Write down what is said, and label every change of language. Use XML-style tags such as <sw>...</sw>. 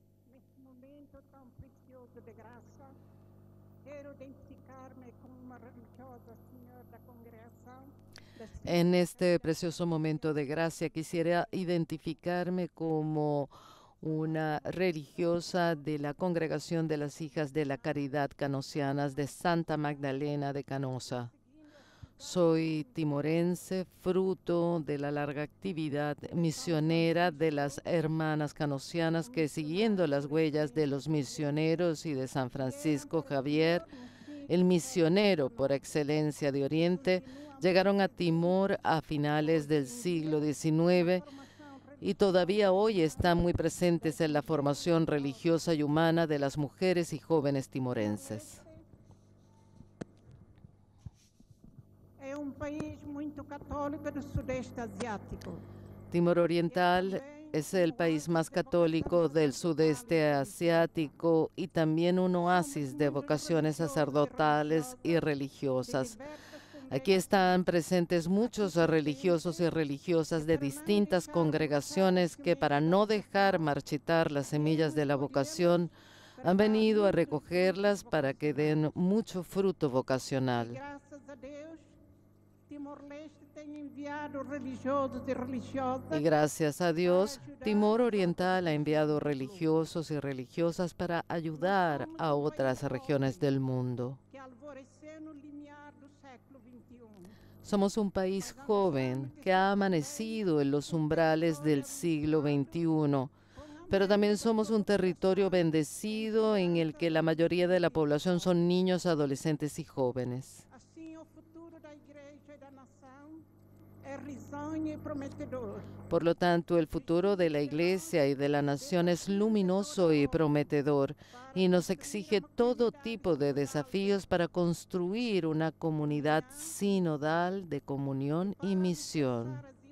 <pt>Neste momento tão precioso de graça, quero identificar-me como uma religiosa, Senhor da congregação.</pt> <es>En este precioso momento de gracia quisiera identificarme como una religiosa de la Congregación de las Hijas de la Caridad Canosianas de Santa Magdalena de Canosa. Soy timorense, fruto de la larga actividad misionera de las hermanas canosianas que, siguiendo las huellas de los misioneros y de San Francisco Javier, el misionero por excelencia de Oriente, llegaron a Timor a finales del siglo XIX y todavía hoy están muy presentes en la formación religiosa y humana de las mujeres y jóvenes timorenses.</es> <pt>É país muito católico do Sudeste Asiático.</pt> <es>Timor Oriental es el país más católico del sudeste asiático y también un oasis de vocaciones sacerdotales y religiosas. Aquí están presentes muchos religiosos y religiosas de distintas congregaciones que, para no dejar marchitar las semillas de la vocación, han venido a recogerlas para que den mucho fruto vocacional.</es> <pt>Graças a Deus, Timor-Leste tem enviado religiosos e religiosas</pt> <es>Y gracias a Dios, Timor Oriental ha enviado religiosos y religiosas para ayudar a otras regiones del mundo.</es> <pt>que alvoreceu no limiar do século XXI.</pt> <es>Somos un país joven que ha amanecido en los umbrales del siglo XXI, pero también somos un territorio bendecido en el que la mayoría de la población son niños, adolescentes y jóvenes.</es> <pt>Assim, o futuro da Igreja e da nação é risonho e prometedor.</pt> <es>Por lo tanto, el futuro de la Iglesia y de la nación es luminoso y prometedor y nos exige todo tipo de desafíos para construir una comunidad sinodal de comunión y misión,</es>